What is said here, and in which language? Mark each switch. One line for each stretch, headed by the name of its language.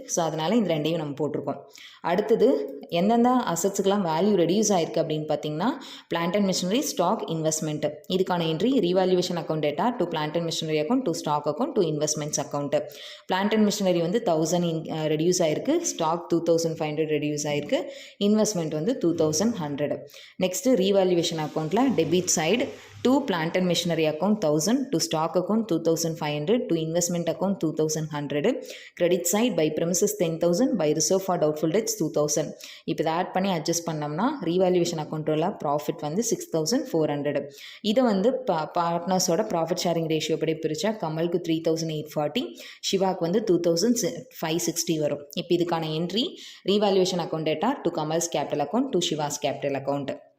Tamil: So அதனால் இந்த ரெண்டையும் நம்ம போட்டிருக்கோம். அடுத்தது எந்தெந்த அசட்ஸுக்கெலாம் வேல்யூ ரெடியூஸ் ஆகிருக்கு அப்படின்னு பார்த்தீங்கன்னா plant and machinery, stock, investment. இதுக்கான entry revaluation account data to plant and machinery account to stock account to investments account. Plant and machinery வந்து 1,000 ரெடியூஸ் ஆகிருக்கு, ஸ்டாக் 2,500 ரெடியூஸ் ஆகிருக்கு, இன்வெஸ்ட்மெண்ட் வந்து 2,100. நெக்ஸ்ட்டு ரீவேல்யூவேஷன் அக்கௌண்ட்டில் debit side
English: to plant and machinery account 1,000, to stock account 2,500, to investment account 2,100. Credit side by premises 10,000, by reserve for doubtful debts 2,000.
Tamil: இப்போ இதை add பண்ணி adjust பண்ணோம்னா revaluation அக்கௌண்ட்டில் profit வந்து 6,400. இதை வந்து பார்ட்னர்ஸோட ப்ராஃபிட் ஷேரிங் ரேஷியோ படி பிரித்தா கமலுக்கு 3,840, சிவாக்கு வந்து 2,560 வரும். இப்போ இதுக்கான entry revaluation account data to Kamal's capital account to Siva's capital account.